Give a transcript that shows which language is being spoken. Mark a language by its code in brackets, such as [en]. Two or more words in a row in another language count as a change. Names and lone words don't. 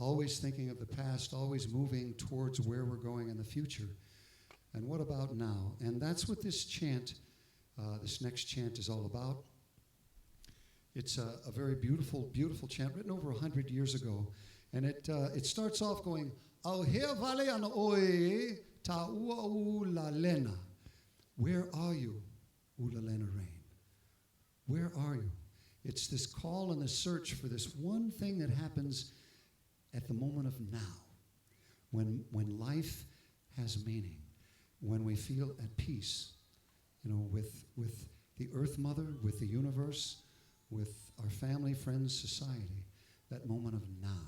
[en] Always thinking of the past, always moving towards where we're going in the future. And what about now? And that's what this chant, this next chant is all about. It's a very beautiful, beautiful chant written over 100 years ago. And it starts off going, [haw] "Au hea vale ana oe ta ua ula lena." [en] Where are you, ula lena rain? Where are you? It's this call and this search for this one thing that happens at the moment of now, when life has meaning, when we feel at peace, with the Earth Mother, with the universe, with our family, friends, society, that moment of now.